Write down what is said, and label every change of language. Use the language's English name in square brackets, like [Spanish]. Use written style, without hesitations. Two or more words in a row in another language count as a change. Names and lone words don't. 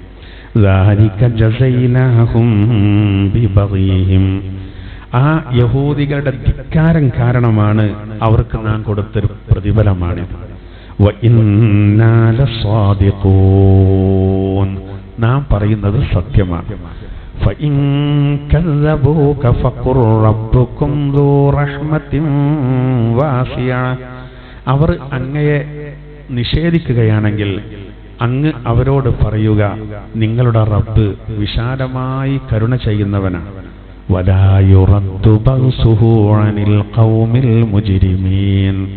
[Malayalam] ആ യഹൂദികളുടെ ധിക്കാരം കാരണമാണ് അവർക്ക് നാം കൊടുത്തൊരു പ്രതിഫലമാണിത്. നാം പറയുന്നത് സത്യമാണ്. [Arabic] فإن كذبوك فقل ربكم ذو رحمة واسعة. [Malayalam] അവർ അങ്ങയെ നിഷേധിക്കുകയാണെങ്കിൽ അങ്ങ് അവരോട് പറയുക, നിങ്ങളുടെ റബ്ബ് വിശാലമായി കരുണ ചെയ്യുന്നവനാണ്. [Arabic] ولا يرد بأسه عن القوم المجرمين.